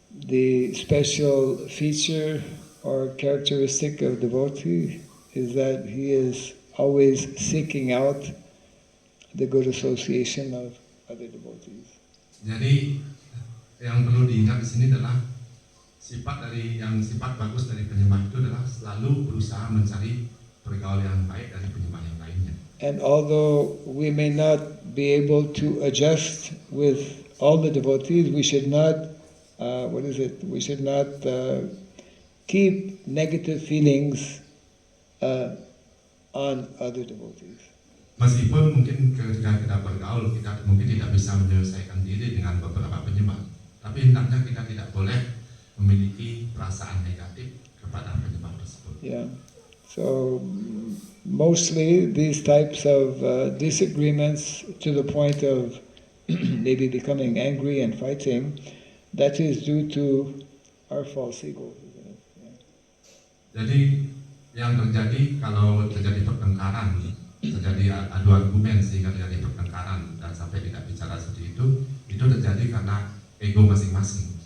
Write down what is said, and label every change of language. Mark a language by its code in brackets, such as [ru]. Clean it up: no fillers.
[en] The special feature or characteristic of devotee is that he is always seeking out the good association of other devotees. [id] Jadi yang perlu diingat di sini adalah sifat bagus dari penyembah itu adalah selalu berusaha mencari pergaulan yang baik dari penyembah yang lainnya. [en] And although we may not be able to adjust with all the devotees, we should not we should not keep negative feelings on other devotees. [id] Meskipun mungkin ketika kita bergaul, kita mungkin tidak bisa menyelesaikan diri dengan beberapa penyembah, tapi hendaknya kita tidak boleh memiliki perasaan negatif kepada penyembah tersebut. [en] Yeah. So mostly these types of disagreements to the point of maybe becoming angry and fighting, that is due to our false ego. Isn't it? Yeah. [id] Jadi yang terjadi kalau terjadi pertengkaran, terjadi adu argumen sehingga terjadi pertengkaran dan sampai tidak bicara seperti itu terjadi karena ego masing-masing.